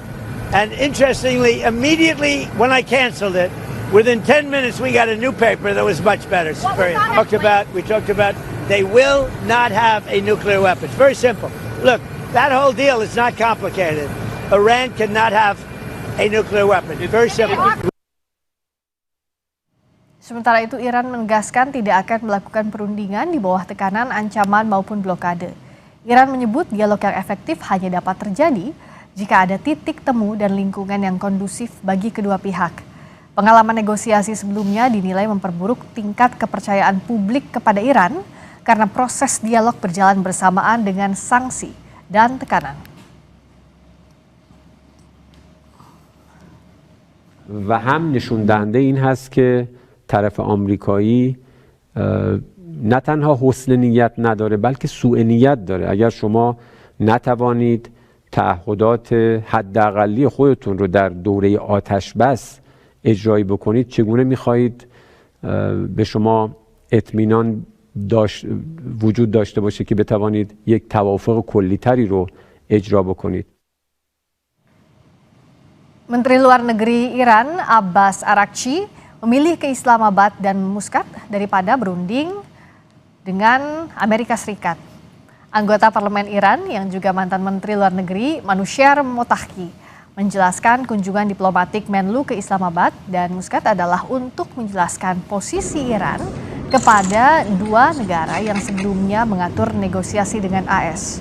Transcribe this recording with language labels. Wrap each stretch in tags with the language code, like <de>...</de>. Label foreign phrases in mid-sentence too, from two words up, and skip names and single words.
<en>And interestingly, immediately when I canceled it, within 10 minutes we got a new paper that was much better. We talked about they will not have a nuclear weapon. It's very simple. Look, That whole deal is not complicated. Iran cannot have a nuclear weapon. It's very simple.</en> <id>Sementara itu Iran menegaskan tidak akan melakukan perundingan di bawah tekanan ancaman maupun blokade. Iran menyebut dialog yang efektif hanya dapat terjadi jika ada titik temu dan lingkungan yang kondusif bagi kedua pihak. Pengalaman negosiasi sebelumnya dinilai memperburuk tingkat kepercayaan publik kepada Iran karena proses dialog berjalan bersamaan dengan sanksi dan tekanan.</id> <fa>و هم نشون دهنده این هست که طرف آمریکایی نه تنها حسن نیت نداره بلکه سوء نیت داره. اگر شما نتوانید تعهدات حداقلی خودتون رو در دوره آتش بس اجرایی بکنید چگونه میخواهید به شما اطمینان وجود داشته باشه که بتوانید یک توافق کلی‌تری رو اجرا بکنید.</fa> <id>Menteri Luar Negeri Iran Abbas Araghchi memilih ke Islamabad dan Muscat daripada berunding dengan Amerika Serikat. Anggota Parlemen Iran yang juga mantan Menteri Luar Negeri Manouchehr Mottaki menjelaskan kunjungan diplomatik Menlu ke Islamabad dan Muscat adalah untuk menjelaskan posisi Iran kepada dua negara yang sebelumnya mengatur negosiasi dengan AS.</id>